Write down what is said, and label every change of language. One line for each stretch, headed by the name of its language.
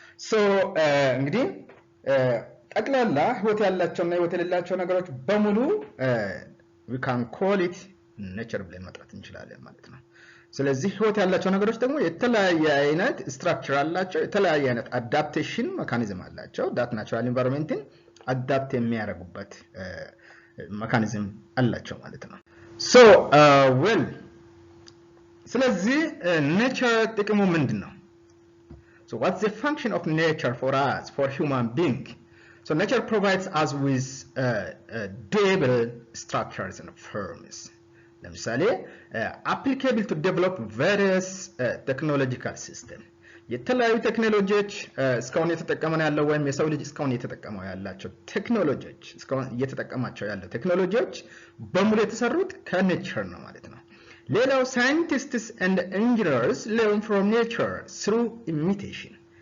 Amharic: So እንግዲህ ጠቅላላ ህይወት ያላቸውና ህይወት የሌላቸው ነገሮች በሙሉ
English: we can call it nature
Amharic: ብለን መጥራት እንችላለን ማለት ነው። ስለዚህ ህይወት ያላቸው ነገሮች ደግሞ የተለያየ አይነት ስትራክቸር አላቸው፣ የተለያየ አይነት አዳፕቴሽን ሜካኒዝም አላቸው። ዳት ናቹራል ኢንቫይሮንመንትን አዳፕት የሚያደርጉበት ሜካኒዝም አላቸው ማለት ነው። ሶ ዌል ስለዚህ ኔቸር ጥቅሙ ምንድነው?
English: So what's the function of nature for us, for human being? So nature provides us with durable structures and forms.
Amharic: ለምሳሌ
English: applicable to develop various technological system.
Amharic: የተለያዩ ቴክኖሎጂዎች እስካሁን እየተጠቀመን ያለው ወይም የሰው ልጅ እስካሁን እየተጠቀመው ያላቸው ቴክኖሎጂዎች እስካሁን እየተጠቀማቸው ያለው ቴክኖሎጂዎች በሙሉ የተሰሩት ከኔቸር ነው ማለት ነው። ሌላው
English: scientists and engineers learn from nature through imitation.